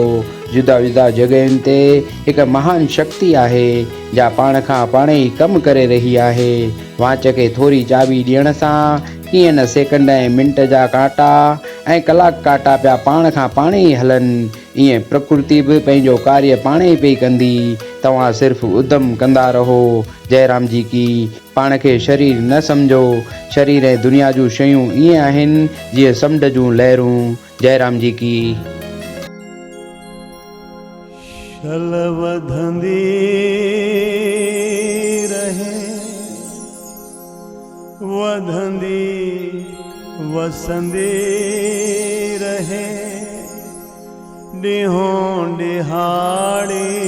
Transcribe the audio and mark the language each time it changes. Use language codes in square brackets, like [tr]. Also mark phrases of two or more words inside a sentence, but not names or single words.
[sd] जुदा जुदा जॻहियुनि ते हिकु महान शक्ति आहे जा पाण खां पाण ई कमु करे रही आहे। वाच खे थोरी चाबी ॾियण सां कीअं न सेकंड ऐं मिंट जा कांटा ऐं कलाक कांटा पिया पाण खां पाण ई हलनि, ईअं प्रकृति बि पंहिंजो कार्य पाण ई पई कंदी। तव्हां सिर्फ़ु उद्यम कंदा रहो। [hi] जय राम जी की। [sd] पाण खे शरीर न सम्झो। शरीर ऐं दुनिया जूं शयूं ईअं आहिनि जीअं समुंड जूं लहरूं। [hi] जय राम जी की। [sd] शल वधंदी रहे, वधंदी वसंदी रहे, ॾींहों ॾिहाड़ी।